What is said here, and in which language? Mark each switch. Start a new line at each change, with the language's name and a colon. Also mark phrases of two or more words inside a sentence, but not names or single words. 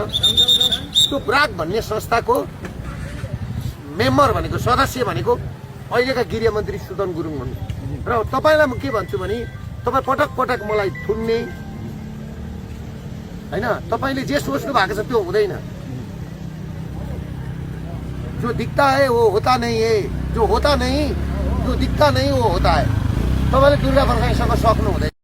Nepali: त्यो ब्राक भन्ने संस्थाको मेम्बर भनेको, सदस्य भनेको अहिलेका गृहमन्त्री सुदन गुरुङ हुन्। र तपाईँलाई म के भन्छु भने तपाईँ पटक पटक मलाई थुन्ने होइन, तपाईँले जे सोच्नु भएको छ त्यो हुँदैन।
Hindi: जो दिखता है वो होता नहीं है, जो होता नहीं जो दिखता नहीं वो होता है।
Nepali: तपाईँले दुर्गा प्रसादसँग सक्नु हुँदैन।